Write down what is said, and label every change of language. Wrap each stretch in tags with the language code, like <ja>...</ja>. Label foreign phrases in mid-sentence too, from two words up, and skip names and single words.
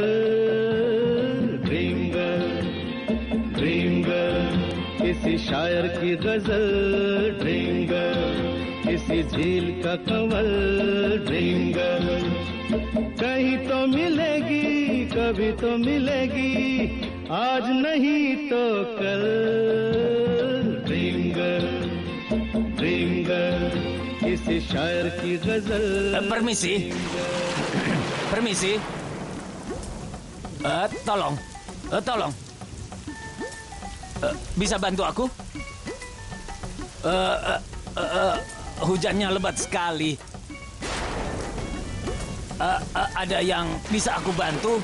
<hi>ड्रीम गर्ल, ड्रीम गर्ल, किसी शायर की गजल ड्रीम गर्ल, किसी झील का कंवल ड्रीम गर्ल। कहीं तो मिलेगी, कभी तो मिलेगी, आज नहीं तो कल। ड्रीम गर्ल, ड्रीम गर्ल, किसी शायर की गजल।</hi> <id>Permisi, permisi. Tolong, tolong. Bisa bantu aku? Hujannya lebat sekali. Ada yang bisa aku bantu?</id>